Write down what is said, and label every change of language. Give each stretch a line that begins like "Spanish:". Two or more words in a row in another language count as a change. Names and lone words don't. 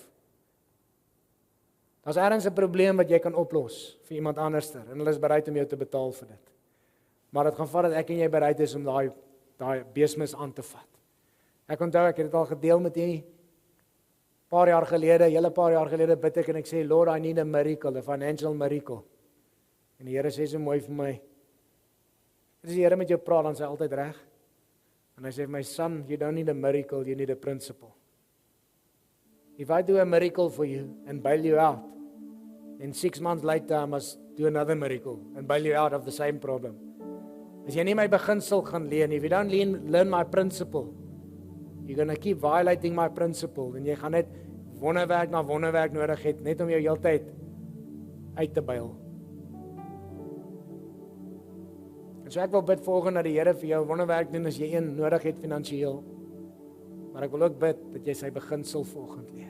Afrikaans: Daar's ergens 'n probleem wat jy kan oplos vir iemand anderster en hulle is bereid om jou te betaal vir dit. Maar dit gaan vat dat ek en jy bereid is om daai beesmis aan te vat. Ek onthou ek het dit al gedeel met julle. Paar jaar gelede bid ek en ek sê,
English: Lord, I need a miracle, a financial miracle.
Afrikaans: En die Here sê so mooi vir my, as die Here met jou praat, dan is hy altyd reg. En hy sê,
English: my son, you don't need a miracle, you need a principle. If I do a miracle for you and bail you out, then 6 months later I must do another miracle and bail you out of the same problem.
Afrikaans: As jy nie my beginsel gaan leer nie,
English: if you don't learn my principle, you're going to keep violating my principle,
Afrikaans: en jy gaan net wonderwerk na wonderwerk nodig het, net om jou heeltyd uit te byl. En so ek wil bid volgende dat die Here vir jou wonderwerk doen as jy een nodig het finansiëel. Maar ek wil ook bid dat jy sy beginsel volgend leer.